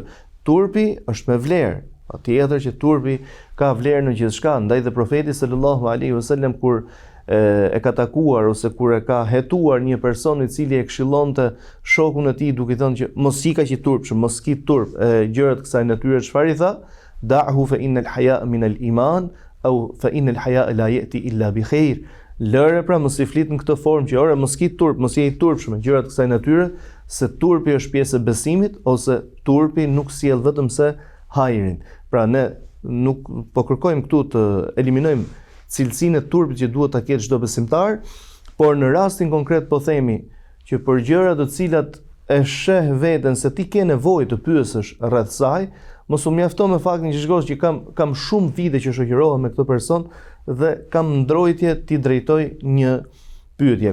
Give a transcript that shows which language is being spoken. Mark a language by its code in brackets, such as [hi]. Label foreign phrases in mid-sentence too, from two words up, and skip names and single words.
[sq] Turpi është me vlerë, patjetër që turpi ka vlerë në gjithçka, ndaj dhe profeti [ar] صلى الله عليه وسلم [sq] kur e ka takuar ose kur e ka hetuar një person i cili e këshillonte shokun e tij duke thënë që mos i kaq i turpshëm, mos ki turp, gjërat kësaj natyre, çfarë i tha? [ar] دعه فإن الحياء من الإيمان أو فإن الحياء لا يأتي إلا بخير. [sq] Lëre pra mos i flit në këtë formë që ora mos ki turp, mos je i turpshëm, gjërat kësaj natyre, se turpi është pjesë e besimit ose turpi nuk sjell vetëm se hajrin. Pra ne nuk po kërkojmë këtu të eliminojmë cilësinë e turpit që duhet ta ketë çdo besimtar, por në rastin konkret po themi që për gjëra të cilat e sheh veten se ti ke nevojë të pyesësh rreth saj, mos u mjafton me faktin që shkosh që kam shumë vite që shoqërohem me këtë person dhe kam ndrojtje ti drejtoj një pyetje.